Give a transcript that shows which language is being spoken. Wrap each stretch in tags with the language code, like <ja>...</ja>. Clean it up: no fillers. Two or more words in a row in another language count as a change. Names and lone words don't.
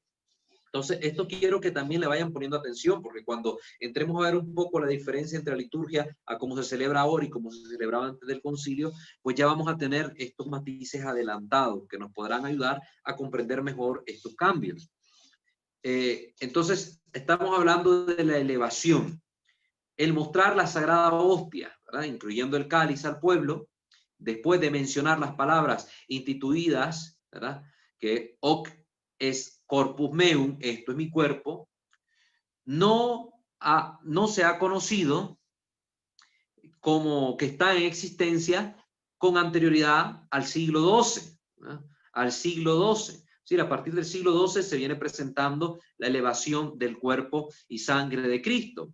<es>Entonces, esto quiero que también le vayan poniendo atención, porque cuando entremos a ver un poco la diferencia entre la liturgia a cómo se celebra ahora y cómo se celebraba antes del concilio, pues ya vamos a tener estos matices adelantados que nos podrán ayudar a comprender mejor estos cambios. Entonces, estamos hablando de la elevación, el mostrar la sagrada hostia, ¿verdad? Incluyendo el cáliz al pueblo, después de mencionar las palabras instituidas, ¿verdad?</es> <la>Que hoc es corpus meum,</la> <es>esto es mi cuerpo, no se ha conocido como que está en existencia con anterioridad al siglo XII, ¿verdad? Al siglo XII. Es decir, a partir del siglo XII se viene presentando la elevación del cuerpo y sangre de Cristo.</es>